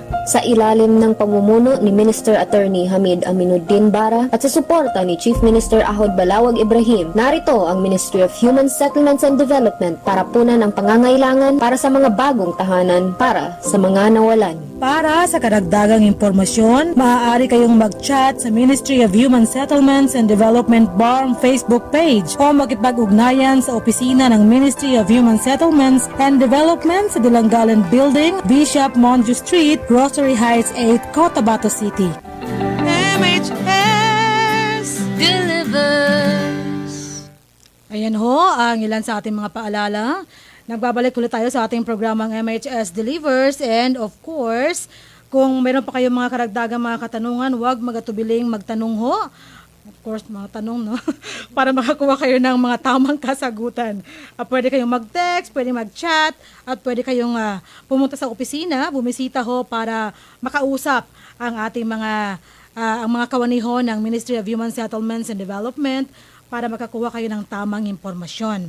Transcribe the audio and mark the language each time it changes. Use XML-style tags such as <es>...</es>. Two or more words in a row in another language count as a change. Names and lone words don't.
<tl>Sa ilalim ng pamumuno ni Minister Attorney Hamid Aminuddin Bara at sa suporta ni Chief Minister Ahod Balawag Ibrahim, narito ang Ministry of Human Settlements and Development para punan ang pangangailangan para sa mga bagong tahanan para sa mga nawalan. Para sa karagdagang impormasyon, maaari kayong mag-chat sa Ministry of Human Settlements and Development BARM Facebook page o makipag-ugnayan sa opisina ng Ministry of Human Settlements and Development sa Dilanggalan Building, Bishop Monju Street, Grocery Heights 8, Cotabato City.</tl> <en>MHS delivers.</en> <tl>Ayan ho, ang ilan sa ating mga paalala. Nagbabalik ulit tayo sa ating programang MHS Delivers,</tl> <en>and of course,</en> <tl>kung meron pa kayong mga karagdagang mga katanungan, huwag magatubiling magtanong ho.</tl> <en>Of course,</en> <tl>mga tanong, no? Para makakuha kayo ng mga tamang kasagutan. Pwede kayong mag-text, pwede mag-chat, at pwede kayong pumunta sa opisina, bumisita ho para makausap ang ating mga kawaniho ng Ministry of Human Settlements and Development para makakuha kayo ng tamang impormasyon.</tl>